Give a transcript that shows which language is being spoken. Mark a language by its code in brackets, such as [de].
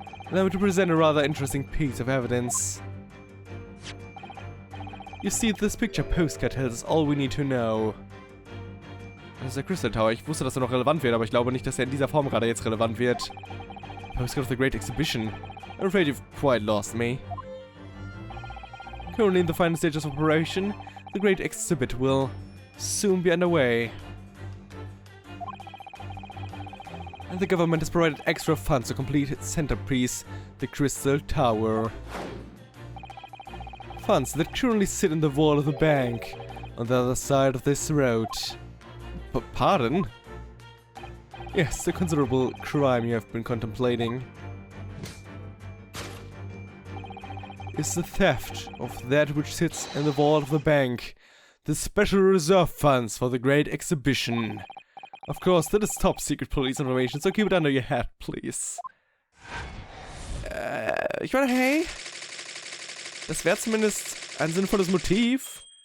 [en] Allow me to present a rather interesting piece of evidence. You see, this picture postcard tells us all we need to know. [de] Das ist der Crystal Tower. Ich wusste, dass er noch relevant wird, aber ich glaube nicht, dass er in dieser Form gerade jetzt relevant wird. [en] Postcard of the Great Exhibition. I'm afraid you've quite lost me. Currently in the final stages of operation, the Great Exhibit will soon be underway. And the government has provided extra funds to complete its centerpiece, the Crystal Tower. Funds that currently sit in the wall of the bank on the other side of this road. Pardon? Yes, the considerable crime you have been contemplating is the theft of that which sits in the vault of the bank, the special reserve funds for the Great Exhibition. Of course, that is top secret police information, so keep it under your hat, please. [de] Ich meine, hey, das wäre zumindest ein sinnvolles Motiv.